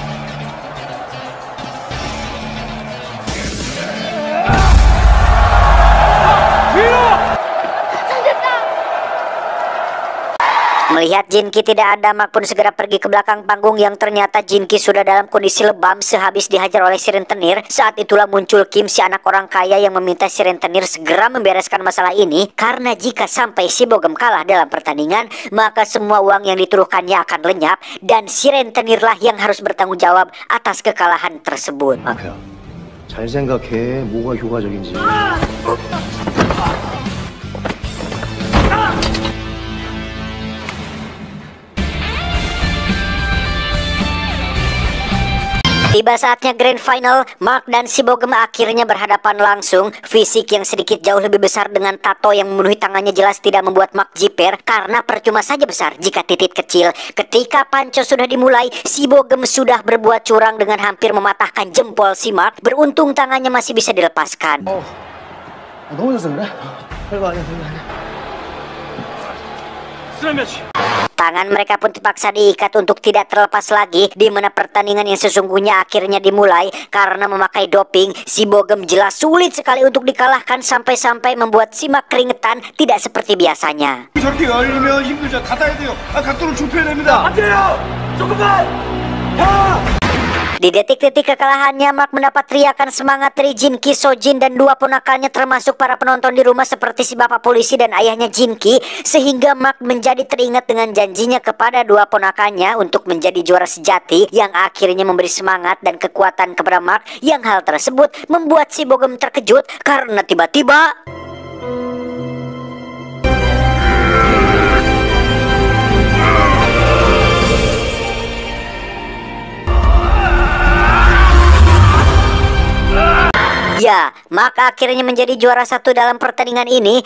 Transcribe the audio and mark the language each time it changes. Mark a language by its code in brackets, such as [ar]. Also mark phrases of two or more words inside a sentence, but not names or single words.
[id] Melihat Jin Ki tidak ada, Mark pun segera pergi ke belakang panggung, yang ternyata Jin Ki sudah dalam kondisi lebam sehabis dihajar oleh si rentenir. Saat itulah muncul Kim, si anak orang kaya, yang meminta si rentenir segera membereskan masalah ini, karena jika sampai si Bogem kalah dalam pertandingan, maka semua uang yang dituduhkannya akan lenyap, dan si rentenirlah yang harus bertanggung jawab atas kekalahan tersebut. [ko] 마크야, 잘 생각해. 뭐가 효과적인지. [id] Tiba saatnya [en] grand final, [id] Mark dan si Bogem akhirnya berhadapan langsung. Fisik yang sedikit jauh lebih besar dengan tato yang memenuhi tangannya jelas tidak membuat Mark jiper, karena percuma saja besar jika titik kecil. Ketika panco sudah dimulai, si Bogem sudah berbuat curang dengan hampir mematahkan jempol si Mark. Beruntung tangannya masih bisa dilepaskan. [ko] 넘어져서 그래? 별거 아니야, 별거 아니야. [id] Tangan mereka pun terpaksa diikat untuk tidak terlepas lagi, di mana pertandingan yang sesungguhnya akhirnya dimulai. Karena memakai doping, si Bogem jelas sulit sekali untuk dikalahkan, sampai-sampai membuat si Mark keringetan tidak seperti biasanya. [ko] 저렇게 열리면 힘들죠. 닫아야 돼요. 각도를 좁혀야 됩니다. 안 돼요. 조금만. [id] Di detik-detik kekalahannya, Mark mendapat teriakan semangat dari Jin Ki, Sojin, dan dua ponakannya, termasuk para penonton di rumah seperti si bapak polisi dan ayahnya Jin Ki, sehingga Mark menjadi teringat dengan janjinya kepada dua ponakannya untuk menjadi juara sejati, yang akhirnya memberi semangat dan kekuatan kepada Mark, yang hal tersebut membuat si Bogem terkejut karena tiba-tiba ya, Mark akhirnya menjadi juara satu dalam pertandingan ini.